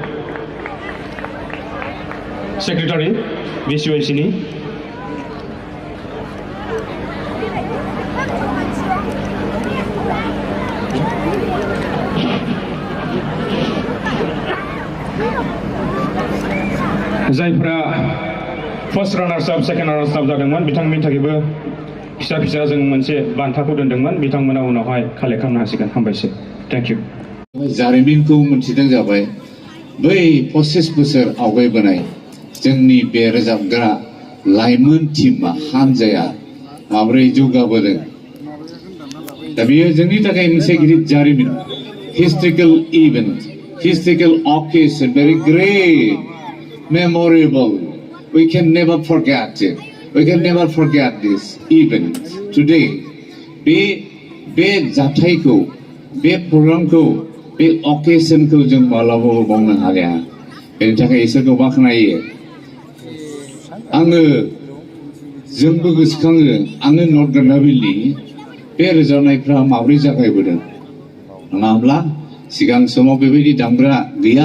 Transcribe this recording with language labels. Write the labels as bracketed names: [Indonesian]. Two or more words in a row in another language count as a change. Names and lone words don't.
[Bodo] सेक्रेटारि BCYCनि जायफ्रा [English] first runners up second runners up [Bodo] जादोंमोन बिथांमोननि थाखायबो फिसा फिसा जों मोनसे बान्थाखौ दोनदोंमोन बिथांमोना उनावहाय कालेक्ट खालामनो हासिगोन हामबायसै [English] thank you [Bodo] जारिमिनखौ मोनथिदों जाबाय बै 25 बोसोर आवगायबोनाय जोंनि बे रोजाबग्रा लाइमोन टीमा हानजाया माबोरै जौगाबोदों दा बेयो जोंनि थाखाय मोनसे गिदिर जारिमिन [English] historical event historical occasion very great memorable we can never forget it we can never forget this event today [Bodo] बे जाथायखौ बे प्रग्रामखौ बे अकेशनखौ जों मालाबाबो बावनो हाया बेनि थाखाय इसोरखौ बाख्नायो आङो जोंबो गोसोखाङो आङो नर्थ गान्दाबिलनि बे रोजाबनायफ्रा माबोरै जागायबोदों नङा होमब्ला सिगां समाव बेबायदि दामग्रा गैया